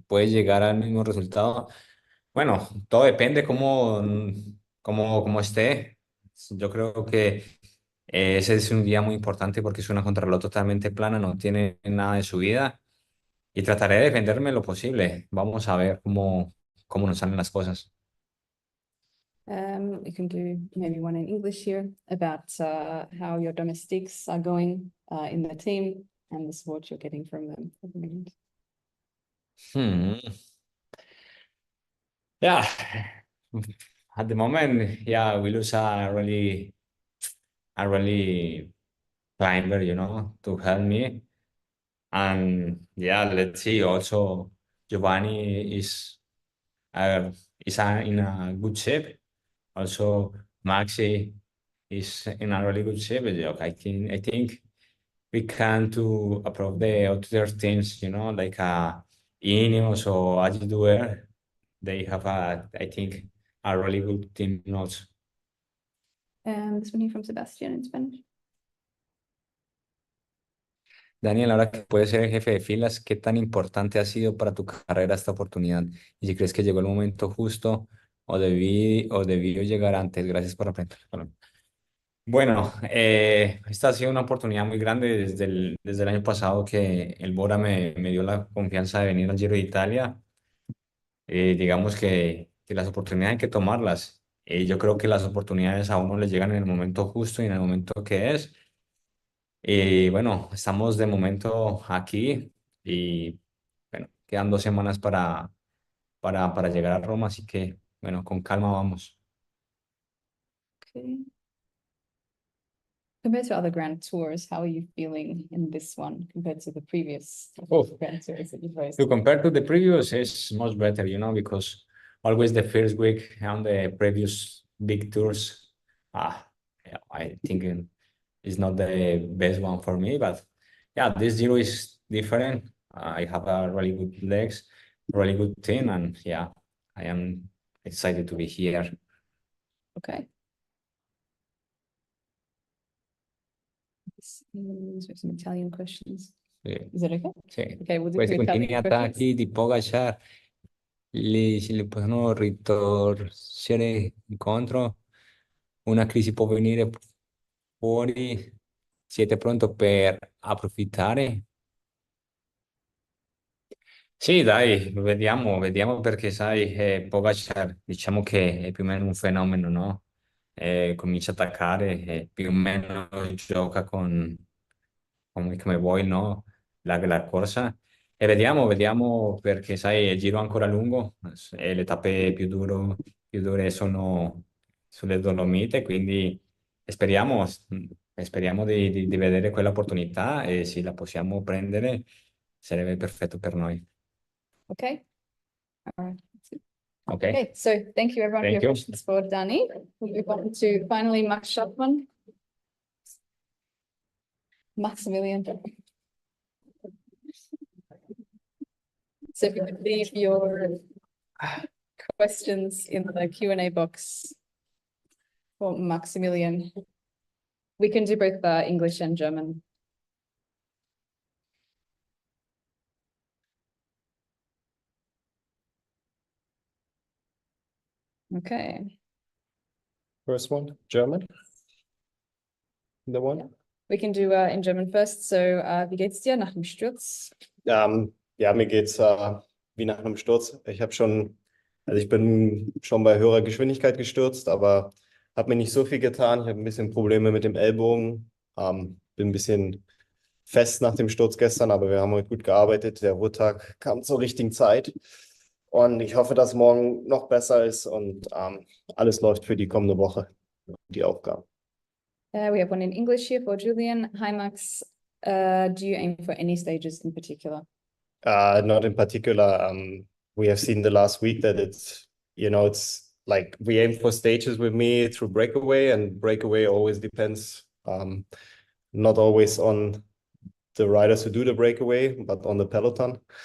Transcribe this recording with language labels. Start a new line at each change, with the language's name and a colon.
Spanish: ¿Puede llegar al mismo resultado? Bueno, todo depende cómo esté. Yo creo que ese es un día muy importante porque es una contrarreloj totalmente plana, no tiene nada de subida. Y trataré de defenderme lo posible. Vamos a ver cómo nos salen las cosas.
English: You can do maybe one in English here about how your domestics are going in the team and the support you're getting from them at the moment. Hmm. Yeah. At the moment, yeah, we lose a really a really climber, to help me. And yeah, let's see. Also, Giovanni uh, in a good shape. Also, Maxi is in a really good shape. Yeah, I think we can to approve the other teams, like Ineos or Agidure. They have I think, a really good team also. And this one here from Sebastian in Spanish.
Spanish: Daniel, ahora que puedes ser el jefe de filas, ¿qué tan importante ha sido para tu carrera esta oportunidad? Y si crees que llegó el momento justo o debió llegar antes. Gracias por aprender. Bueno, esta ha sido una oportunidad muy grande desde el año pasado que el BORA me dio la confianza de venir al Giro de Italia. Digamos que las oportunidades hay que tomarlas. Yo creo que las oportunidades a uno le llegan en el momento justo y en el momento que es. Y bueno, estamos de momento aquí y bueno, quedan 2 semanas para llegar a Roma, así que bueno, con calma vamos.
English: Okay. Compared to other Grand Tours, how are you feeling in this one compared to the previous Oh. Grand Tours that you've raced? To compare to the previous, it's much better, because always the first week on the previous big tours, yeah, I think it's not the best one for me, but yeah, this Giro is different. I have a really good legs, really good team, and yeah, I am excited to be here. Okay. Some Italian questions.
Italian: Sì,
English: Is that okay?
Italian: sì.
English: Okay, we'll do
Italian: Questi
English: two
Italian: continui
English: Italian questions.
Italian: attacchi di Pogacar li possono ritorcere incontro. Una crisi può venire fuori. Siete pronto per approfittare? Sì, dai, vediamo perché sai, Pogacar diciamo che è più o meno un fenomeno, no? Comincia a attaccare e più o meno gioca come vuoi, no? La corsa. E vediamo perché sai, il giro è ancora lungo e le tappe più dure sono sulle Dolomite, quindi speriamo, speriamo di vedere quell'opportunità e se la possiamo prendere sarebbe perfetto per noi.
English: Okay. All right. Ok? Okay, so thank you everyone for Thank your you. questions for Danny. We'll move on to finally Max Schaffman. Maximilian. So if you could leave your questions in the Q&A box for Maximilian. We can do both English and German. Okay. First one, German. The one. Yeah. We can do in German first.
German: So, wie geht's dir nach dem Sturz? Ja, mir geht's wie nach einem Sturz. Ich bin schon bei höherer Geschwindigkeit gestürzt, aber habe mir nicht so viel getan. Ich habe ein bisschen Probleme mit dem Ellbogen. Bin ein bisschen fest nach dem Sturz gestern, aber wir haben heute gut gearbeitet. Der Ruhetag kam zur richtigen Zeit. Und ich hoffe, dass morgen noch besser ist und alles läuft für die kommende Woche, die Aufgaben.
English: We have one in English here for Julian. Hi, Max. Do you aim for any stages in particular? Not in particular. We have seen the last week that it's like we aim for stages with me through breakaway, and breakaway always depends, not always on the riders who do the breakaway, but on the peloton.